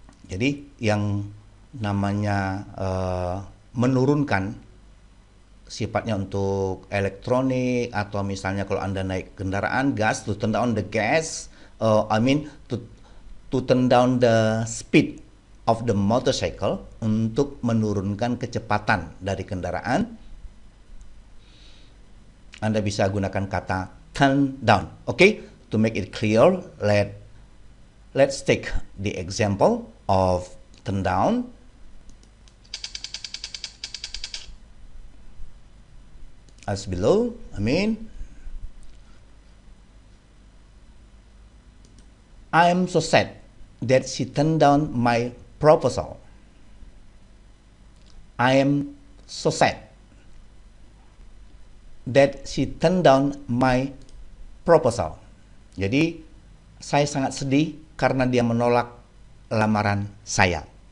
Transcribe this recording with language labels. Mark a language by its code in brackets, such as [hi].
[id] Jadi yang namanya menurunkan sifatnya untuk elektronik, atau misalnya kalau Anda naik kendaraan gas, [en] to turn down the gas, to turn down the speed of the motorcycle, [id] untuk menurunkan kecepatan dari kendaraan. Anda bisa gunakan kata turn down. [en] Okay, to make it clear, let's take the example of turn down. As below, I am so sad that she turned down my proposal. I am so sad that she turned down my proposal. [id] Jadi, saya sangat sedih karena dia menolak lamaran saya.